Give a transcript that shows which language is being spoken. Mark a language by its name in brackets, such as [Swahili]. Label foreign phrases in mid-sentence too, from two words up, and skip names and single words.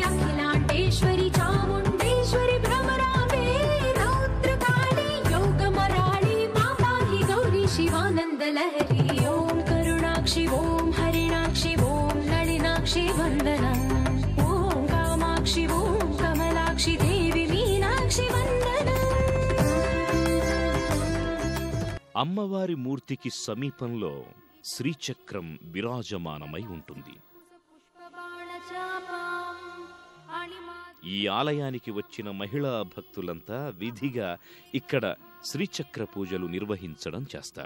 [Sanskrit] अखिलाण्डेश्वरि चामुण्डेश्वरि भ्रमराम्बे रौद्रकाली योगमराळि माताहि गौरी शिवानन्द लहरी ओम करुणाक्षि ओम हरिणाक्षि ओम नलिनाक्षि वन्दनम् ओम कामाक्षि ओम कमलाक्षि देवी मीनाक्षि वन्दनम्. [Telugu] అమ్మవారి మూర్తికి సమీపంలో శ్రీచక్రం విరాజమానమై ఉంటుంది. ఈ ఆలయానికి వచ్చిన మహిళా భక్తులంతా విధిగా ఇక్కడ శ్రీచక్ర పూజలు నిర్వహించడం చేస్తారు.